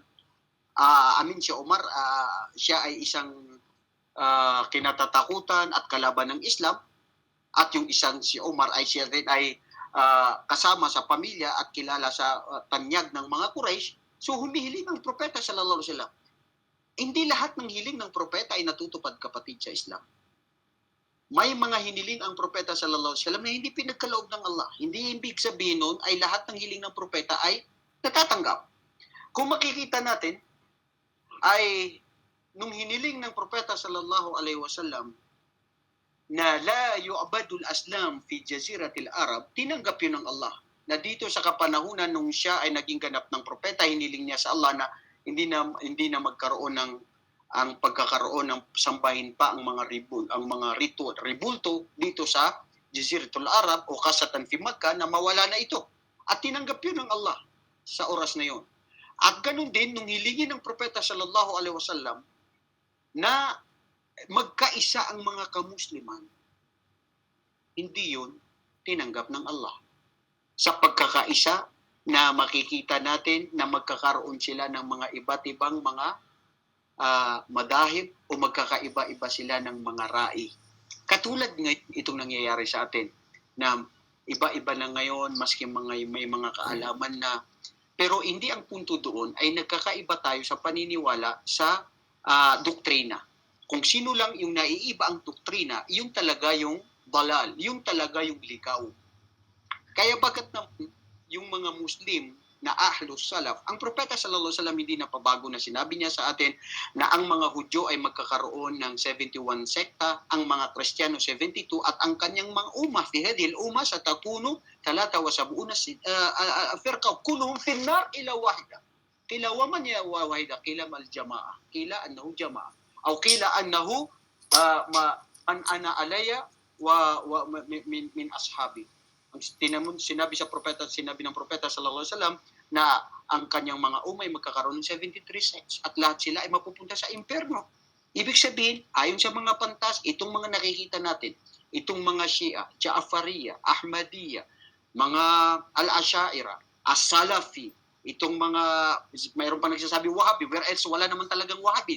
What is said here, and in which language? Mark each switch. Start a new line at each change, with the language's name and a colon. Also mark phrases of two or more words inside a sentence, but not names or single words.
Filipino: Si Omar, siya ay isang kinatatakutan at kalaban ng Islam. At yung isang si Omar ay siya rin ay kasama sa pamilya at kilala sa tanyag ng mga Quraysh. So humihiling ang propeta
Arabic: صلى الله عليه وسلم.
Filipino: Hindi lahat ng hiling ng propeta ay natutupad, kapatid, sa Islam. May mga hiniling ang propeta
Arabic: صلى الله عليه وسلم
Filipino: na hindi pinagkaloob ng Allah. Hindi ibig sabihin nun ay lahat ng hiling ng propeta ay natatanggap. Kung makikita natin ay nung hiniling ng propeta
Arabic: صلى الله عليه وسلم
Filipino: na
Arabic: لا يعبد الأصنام في جزيرة العرب,
Filipino: tinanggap yun ng Allah. Na dito sa kapanahunan nung siya ay naging ganap ng propeta, hiniling niya sa Allah na hindi na magkaroon ng ang pagkakaroon ng sambahin pa ang mga ribulto dito sa Jaziratul Arab o kasatan
Arabic: في مكة,
Filipino: na mawala na ito. At tinanggap yun ng Allah sa oras na yun. At ganun din nung hilingin ng propeta
Arabic: صلى الله عليه وسلم
Filipino: na magkaisa ang mga kamusliman, hindi yun tinanggap ng Allah. Sa pagkakaisa na makikita natin na magkakaroon sila ng mga iba't ibang mga madahib o magkakaiba-iba sila ng mga rai. Katulad ng itong nangyayari sa atin na iba-iba na ngayon, maski may mga kaalaman na. Pero hindi ang punto doon ay nagkakaiba tayo sa paniniwala sa doktrina. Kung sino lang yung naiiba ang doktrina, yung talaga yung dalal, yung talaga yung ligaw. Kaya bakit naman yung mga Muslim na
Arabic: أهل السلف,
Filipino: ang propeta
Arabic: صلى الله عليه وسلم
Filipino: hindi napabago na sinabi niya sa atin na ang mga Hudyo ay magkakaroon ng 71 sekta, ang mga Kristiyano 72 at ang kanyang mga umma
Arabic: في هذه الأمة ستكون 73 فرقة كلهم في النار إلا واحدة. قيل ومن يا واحدة قيل ما الجماعة قيل أنه جماعة أو قيل أنه من أنا عليّ ومن أصحابي.
Filipino: Ang sinabi ng propeta
Arabic: صلى الله عليه وسلم
Filipino: na ang kanyang mga umay magkakaroon ng 73 sects at lahat sila ay mapupunta sa impyerno. Ibig sabihin, ayon sa mga pantas, itong mga nakikita natin, itong mga Shia, Ja'afariya, Ahmadiyya, mga Al-Ashaira, As-Salafi, itong mga, mayroon pa nagsasabi Wahhabi, whereas wala naman talagang Wahhabi.